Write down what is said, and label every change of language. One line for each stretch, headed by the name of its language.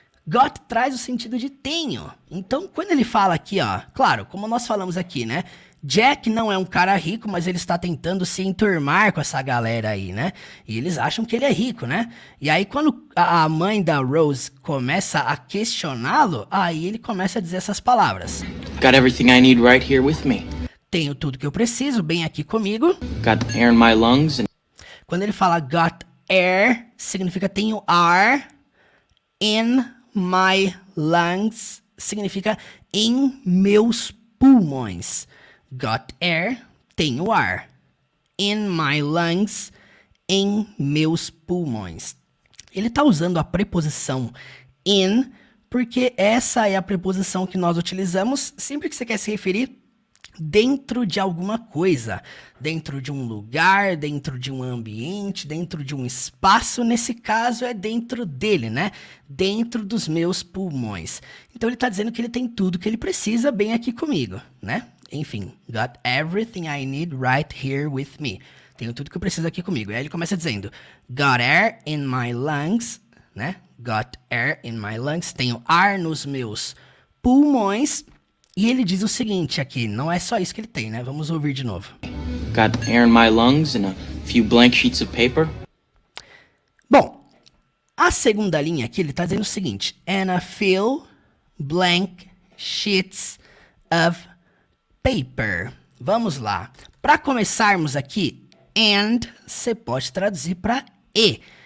Portuguese: Got traz o sentido de tenho. Então, quando ele fala aqui, ó, claro, como nós falamos aqui, né? Jack não é um cara rico, mas ele está tentando se enturmar com essa galera aí, né? E eles acham que ele é rico, né? E aí, quando a mãe da Rose começa a questioná-lo, aí ele começa a dizer essas palavras.
English: got everything I need right here with me.
Portuguese: Tenho tudo que eu preciso, bem aqui comigo.
English: Got air in my lungs and
Portuguese: Quando ele fala
English: got air,
Portuguese: significa tenho ar.
English: In my lungs
Portuguese: significa em meus pulmões.
English: Got air,
Portuguese: tenho ar.
English: In my lungs,
Portuguese: em meus pulmões. Ele está usando a preposição in porque essa é a preposição que nós utilizamos sempre que você quer se referir dentro de alguma coisa, dentro de um lugar, dentro de um ambiente, dentro de um espaço. Nesse caso é dentro dele, né? Dentro dos meus pulmões. Então ele está dizendo que ele tem tudo que ele precisa bem aqui comigo, né?
English: Enfim, got everything I need right here with me.
Portuguese: Tenho tudo que eu preciso aqui comigo. E aí ele começa dizendo,
English: got air in my lungs,
Portuguese: né?
English: Got air in my lungs.
Portuguese: Tenho ar nos meus pulmões. E ele diz o seguinte aqui, não é só isso que ele tem, né? Vamos ouvir de novo.
English: Got air in my lungs and a few blank sheets of paper.
Portuguese: Bom, a segunda linha aqui, ele está dizendo o seguinte,
English: and a few blank sheets of paper.
Portuguese: Vamos lá. Para começarmos aqui, and você pode traduzir para e.